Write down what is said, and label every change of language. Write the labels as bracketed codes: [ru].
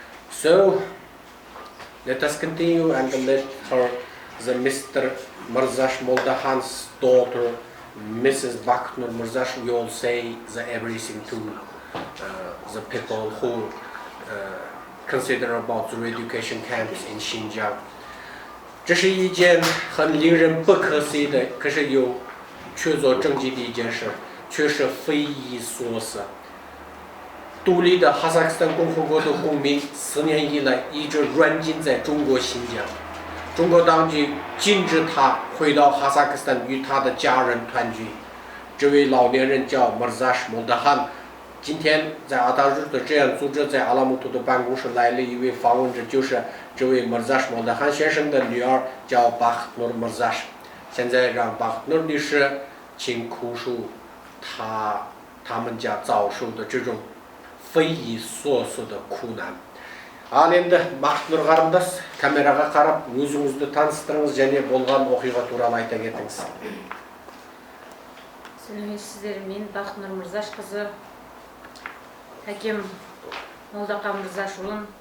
[en] So let us continue and let her, the Mr. Mırzash Moldahan's daughter, Mrs. Baqtnur Mırzash, will say everything to the people who consider about the re-education camps in Xinjiang. [zh] 这是一件很令人不可思议的，可是又确凿证据的一件事，却是匪夷所思。独立的哈萨克斯坦共和国的公民4年以来一直软禁在中国新疆，中国当局禁止他回到哈萨克斯坦与他的家人团聚。这位老年人叫 Mırzash Moldahan。今天在阿达日的这样组织在阿拉木图的办公室来了一位访问者，就是这位 Mırzash Moldahan 先生的女儿，叫 Baqtnur Mırzash。现在让 Baqtnur 女士请哭诉他们家遭受的这种匪夷所思的苦难。 [kk] Ал енді Baqtnur қарындас камераға қарап өзіңізді таныстырыңыз және болған оқиға туралы айта кетіңіз. Сәлеметсіздер, мен Baqtnur Mırzash қызы. Әкем Молдахан Мырзашұлын.